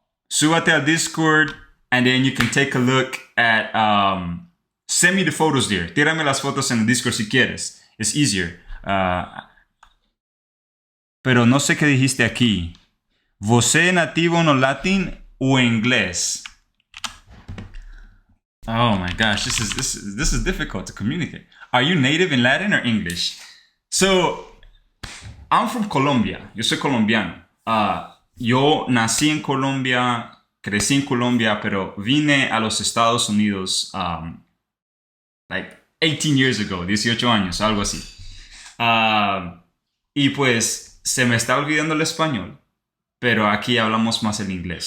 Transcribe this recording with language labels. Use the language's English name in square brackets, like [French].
[Spanish] Súbate al Discord, [English] and then you can take a look at, send me the photos there. [Spanish] Tírame las fotos en el Discord si quieres. [English] It's easier. [Spanish] Pero no sé qué dijiste aquí. [Portuguese] ¿Você nativo no latín o inglés? [English] Oh my gosh, this is difficult to communicate. Are you native in Latin or English? So, I'm from Colombia. [Spanish] Yo soy colombiano. Yo nací en Colombia, crecí en Colombia, pero vine a los Estados Unidos [English] like 18 years ago, [Spanish] 18 años, algo así. Y pues se me está olvidando el español, pero aquí hablamos más el inglés.